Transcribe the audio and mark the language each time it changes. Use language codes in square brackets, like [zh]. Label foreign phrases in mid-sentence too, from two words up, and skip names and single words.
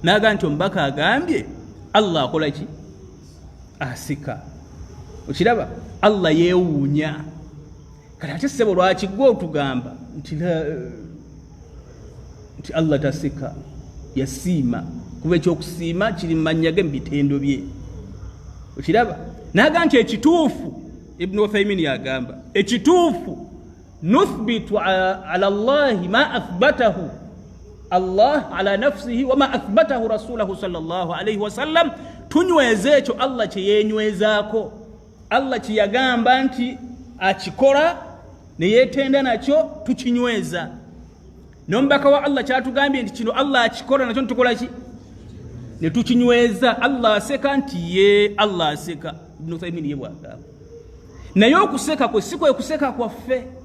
[lg] naga nti omubaka agambye Allah akola ki asika okiraba Allah yeewuunya kati ate ssebo lwaki gwe otugamba nti Allah tasika yasiima kuba ekyokusiima kiri mu mannya ge mu bitendo bye okiraba naga nti ekituufu Ibn Uthaymin yagamba ekituufu [ar] نثبت على الله ما أثبته الله على نفسه وما أثبته رسوله صلى الله عليه وسلم [lg] tunyweza ekyo Allah kye yenywezako Allah kye yagamba nti akikola ne yeetenda nakyo tukinyweza n'omubaka wa Allah kyatugambye nti kino Allah akikola nakyo tukola ki ne tukinyweza Allah aseka nti ye Allah aseka Ibn Uthaymin ye bwagamba naye okuseka kwe si kwe kuseka kwaffe